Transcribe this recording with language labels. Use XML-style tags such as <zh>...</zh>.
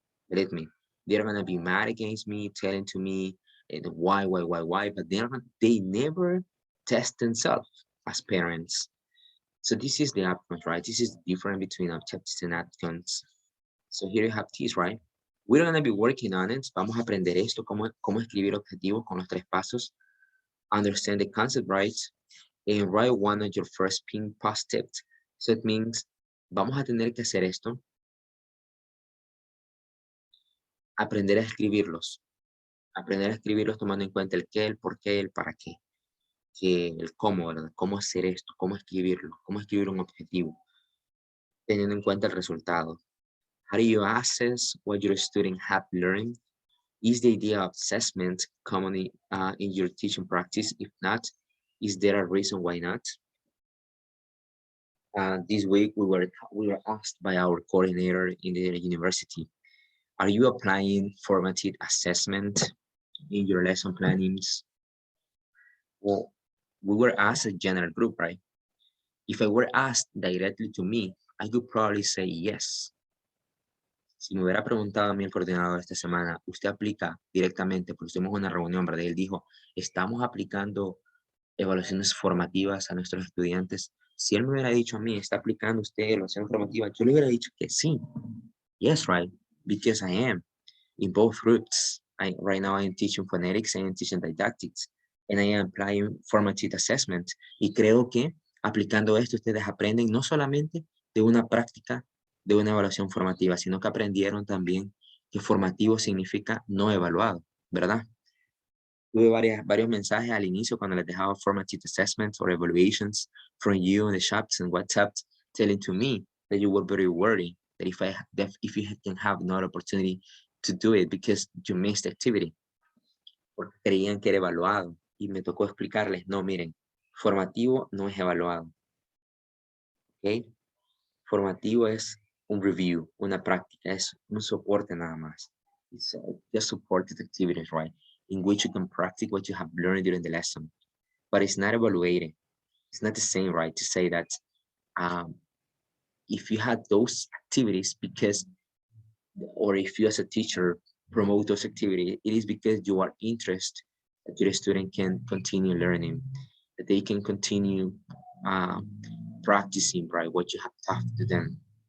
<en>Believe me, they're gonna be mad against me, telling to me why, but they never test themselves as parents. So this is the outcomes, right? This is the difference between objectives and outcomes. So here you have this, right? We're gonna be working on it.</en> <es>Vamos a aprender esto, cómo escribir objetivos con los 3 pasos.</es> <en>Understand the concept, right? And write one of your first pin post-it. So it means,</en> <es>vamos a tener que hacer esto. Aprender a escribirlos. Aprender a escribirlos tomando en cuenta el qué, el por qué, el para qué. Que el cómo, ¿verdad? Cómo hacer esto, cómo escribirlo, cómo escribir un objetivo, teniendo en cuenta el resultado.</es> <en>How do you assess what your student have learned? Is the idea of assessment commonly in your teaching practice? If not, is there a reason why not? This week we were asked by our coordinator in the university, are you applying formative assessment in your lesson plannings? Well, we were asked a general group, right? If I were asked directly to me, I could probably say yes.</en> <es>Si me hubiera preguntado a mí el coordinador esta semana, ¿usted aplica directamente? Porque tuvimos una reunión, ¿verdad? Y él dijo, ¿estamos aplicando evaluaciones formativas a nuestros estudiantes? Si él me hubiera dicho a mí, ¿está aplicando usted evaluación formativa? Yo le hubiera dicho que sí.</es> <en>Yes, right, because I am in both groups. Right now I am teaching phonetics and teaching didactics, and I am applying formative assessment.</en> <es>Y creo que aplicando esto ustedes aprenden no solamente de una práctica, de una evaluación formativa, sino que aprendieron también que formativo significa no evaluado, ¿verdad? Tuve varios mensajes al inicio cuando les dejaba</es> <en>formative assessments or evaluations from you in the chats and WhatsApp telling to me that you were very worried that if you can have another opportunity to do it because you missed the activity.</en> <es>Porque creían que era evaluado y me tocó explicarles, no, miren, formativo no es evaluado. ¿Ok? Formativo es un review, una práctica, es un soporte nada más.</es> <en>It's just supported activities, right? In which you can practice what you have learned during the lesson. But it's not evaluated. It's not the same, right? To say that if you had those activities because, or if you as a teacher promote those activities, it is because you are interested that your student can continue learning, that they can continue practicing, right, what you have taught to them.</en>